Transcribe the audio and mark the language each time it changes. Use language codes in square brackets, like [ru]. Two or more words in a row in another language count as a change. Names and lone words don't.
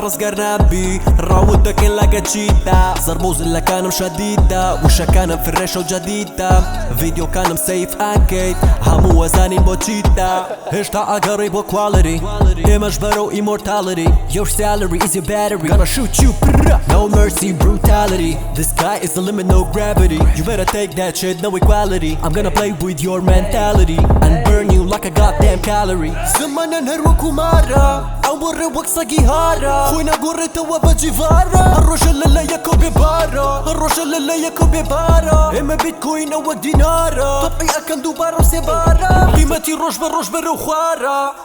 [ckb] ڕزگار نابی ڕاوت دەکەین لەگە چیتە زەربە و زلەکانم شەدیدە وشەکانم فرێشە و جەدیدە ڤیدیۆکانم سەیف ئاکەیت هەموو وەزانین بۆ چیتە هێشتا ئاگەڕی بۆ کوالری ئێمەش بەرەو ئیمۆرتالری [en] Your salary is your battery Gonna shoot you No mercy brutality The sky is the limit no gravity You better take that shit no equality I'm gonna play with your mentality And burn you like a goddamn calorie [ckb] زمانیان هەر وەکو مارە ئەو بۆڕێ وەک سەگی هارە خۆی ناگۆڕێتەوە بە جیڤارە هەڕۆژە لە یەکۆ بێبارە هەڕۆژە لە یەکۆ بێبارە ئێمە بیتکۆینەوە دینارە تەپی ئەکەن دووبارە و سێبارە قیمەتی ڕۆژ بە ڕۆژ بەرەو خوارە